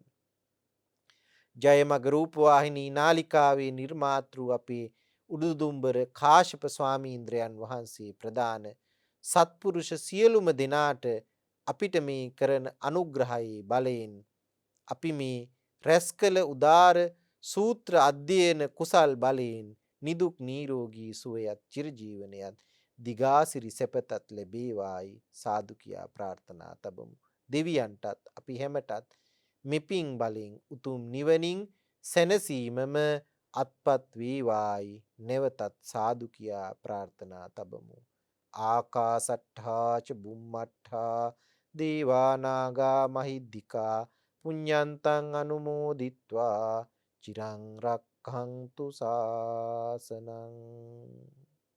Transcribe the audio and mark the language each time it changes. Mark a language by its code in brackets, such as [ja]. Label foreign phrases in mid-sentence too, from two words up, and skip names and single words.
[si] ජයමග රූපවාහිනී නාලිකාවේ නිර්මාතෘ අපේ උඩුදුම්බර කාශ්‍යප ස්වාමීන්ද්‍රයන් වහන්සේ ප්‍රදාන සත්පුරුෂ සියලුම දෙනාට අපිට මේ කරන අනුග්‍රහයේ බලයෙන් අපි මේ රැස් කළ උදාර සූත්‍ර අධ්‍යයන කුසල් බලයෙන් නිදුක් නිරෝගී සුවයත් චිරජීවනයත් දිගාසිරි සැපතත් ලැබේවායි සාදු කියා ප්‍රාර්ථනා තබමු. දෙවියන්ටත් අපි හැමටත් මෙපින් බලෙන් උතුම් නිවනින් සැනසීමම අත්පත් වේවායි නැවතත් සාදු කියා ප්‍රාර්ථනා තබමු. [pi] ආකාසට්ඨා ච බුම්මට්ඨා දේවා නාග මහිද්దికා පුඤ්ඤන්තං අනුමෝදිත්වා චිරං රක්ඛන්තු ශාසනං.